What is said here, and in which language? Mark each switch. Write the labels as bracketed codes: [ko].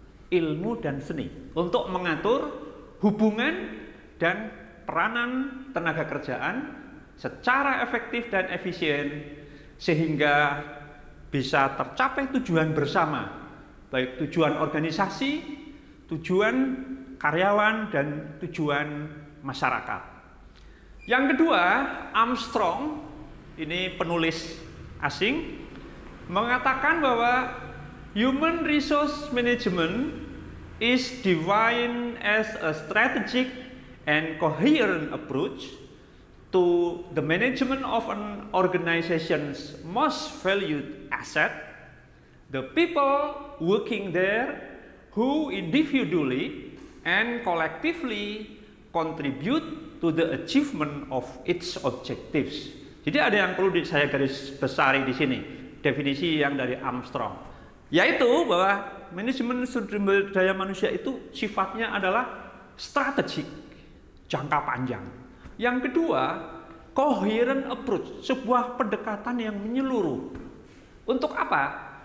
[id] Ilmu dan seni untuk mengatur hubungan dan peranan tenaga kerjaan secara efektif dan efisien sehingga bisa tercapai tujuan bersama, baik tujuan organisasi, tujuan karyawan, dan tujuan masyarakat. Yang kedua, Armstrong, ini penulis asing, mengatakan bahwa [en] human resource management is defined as a strategic and coherent approach to the management of an organization's most valued asset, the people working there who individually and collectively contribute to the achievement of its objectives. [id] Jadi ada yang perlu saya garis besari di sini, definisi yang dari Armstrong, yaitu bahwa manajemen sumber daya manusia itu sifatnya adalah strategik, jangka panjang. Yang kedua, [en] coherent approach, [id] sebuah pendekatan yang menyeluruh. Untuk apa?